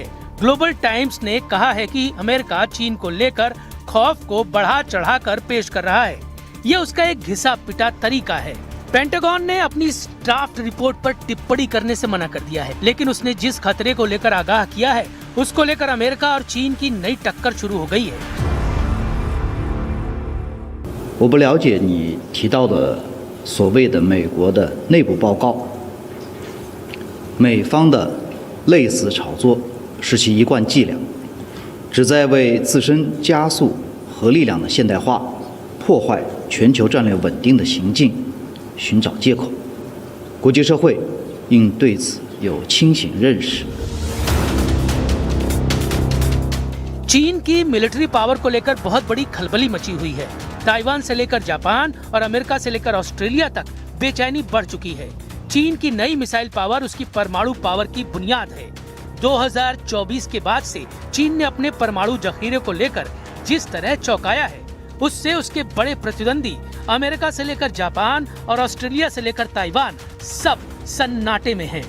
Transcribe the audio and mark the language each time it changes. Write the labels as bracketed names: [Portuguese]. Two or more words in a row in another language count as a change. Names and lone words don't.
[Hindi] ग्लोबल टाइम्स ने कहा है कि अमेरिका चीन को लेकर खौफ को बढ़ा चढ़ाकर पेश कर रहा है। ये उसका एक घिसा पिटा तरीका है। पेंटागन ने अपनी [English] draft report [Hindi] पर टिप्पणी करने से मना कर दिया है, लेकिन उसने जिस खतरे को लेकर आगाह किया है उसको लेकर अमेरिका और चीन की नई टक्कर शुरू हो गई है। [Chinese] 我不了解你提到的所谓的美国的内部报告，美方的类似炒作是其一贯伎俩，旨在为自身加速核力量的现代化、破坏全球战略稳定的行径寻找借口。国际社会应对此有清醒认识。 [Hindi] चीन की [English] military power [Hindi] को लेकर बहुत बड़ी खलबली मची हुई है। ताइवान से लेकर जापान और अमेरिका से लेकर ऑस्ट्रेलिया तक बेचैनी बढ़ चुकी है। चीन की नई [English] missile power [Hindi] उसकी परमाणु पावर की बुनियाद है। 2024 के बाद से चीन ने अपने परमाणु जखीरे को लेकर जिस तरह चौंकाया है, उससे उसके बड़े प्रतिद्वंदी अमेरिका से लेकर जापान और ऑस्ट्रेलिया से लेकर ताइवान सब सन्नाटे में हैं।